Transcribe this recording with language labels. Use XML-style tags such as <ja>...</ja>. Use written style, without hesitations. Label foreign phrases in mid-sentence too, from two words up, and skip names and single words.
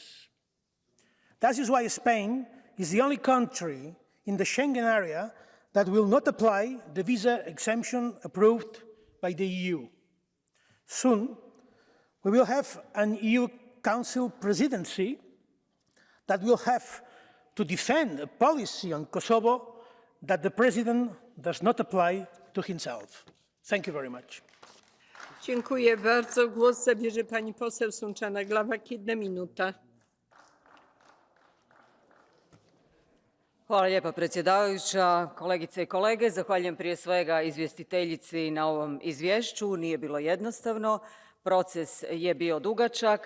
<en>That is why Spain is the only country in the Schengen area that will not apply the visa exemption approved by the EU. Soon, we will have an EU Council presidency that will have to defend a policy on Kosovo that the President does not apply to himself. Thank you very much.</en> <pl>Dziękuję bardzo. Głos zabierze pani poseł Sunčana Glavak. 1 minuta.</pl> <hr>Hvala lijepa predsjedavajuća, kolegice i kolege. Zahvaljujem prije svega izvjestiteljici na ovom izvješću. Nije bilo jednostavno, proces je bio dugačak.</hr>